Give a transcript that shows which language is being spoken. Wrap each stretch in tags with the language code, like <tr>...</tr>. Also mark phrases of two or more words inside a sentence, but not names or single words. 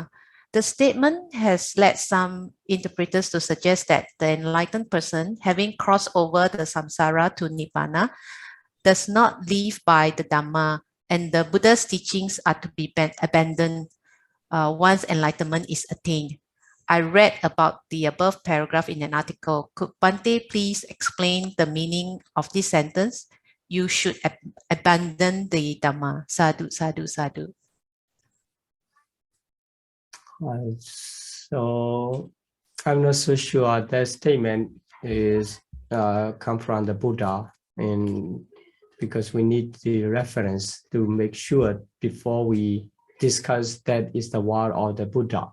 <en>The statement has led some interpreters to suggest that the enlightened person, having crossed over the samsara to Nibbāna, does not live by the Dhamma, and the Buddha's teachings are to be abandoned once enlightenment is attained. I read about the above paragraph in an article. Could Bhante please explain the meaning of this sentence? You should abandon the Dhamma.</en> <pi>Sadhu, sadhu, sadhu.</pi> <en>So I'm not so sure that statement is come from the Buddha, and because we need the reference to make sure before we discuss that is the word of the Buddha.</en>